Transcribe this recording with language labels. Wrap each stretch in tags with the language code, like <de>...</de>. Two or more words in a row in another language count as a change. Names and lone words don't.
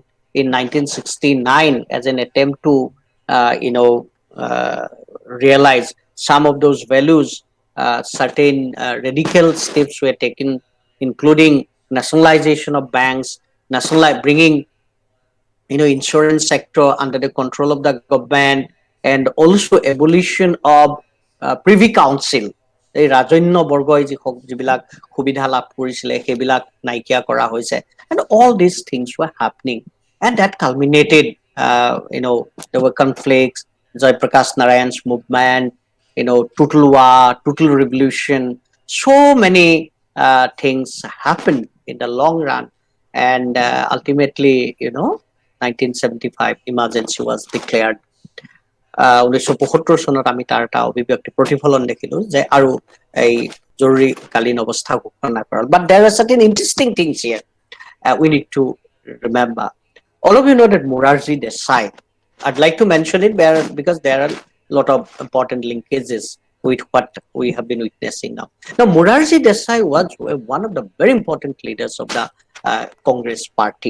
<en>In 1969, as an attempt to, realize some of those values, certain radical steps were taken, including nationalization of banks, bringing insurance sector under the control of the government, and also abolition of privy council.</en> <as>এই ৰাজন্য বৰ্গই যিবিলাক সুবিধা লাভ কৰিছিলে সেইবিলাক নাইকিয়া কৰা হৈছে,</as> <en>and all these things were happening, and that culminated, there were conflicts, Jai Prakash Narayan's movement, total war, total revolution, so many things happened in the long run, and ultimately 1975 emergency was declared.</en> <as>1975 চনত আমি তাৰ এটা অভিব্যক্তি প্ৰতিফলন দেখিলো যে আৰু এই জৰুৰীকালীন অৱস্থা ঘোষণা কৰা।</as> <en>But there are certain interesting things here we need to remember. All of you know that Morarji Desai, I'd like to mention it because there are a lot of important linkages with what we have been witnessing now. Now, Morarji Desai was one of the very important leaders of the Congress party.</en>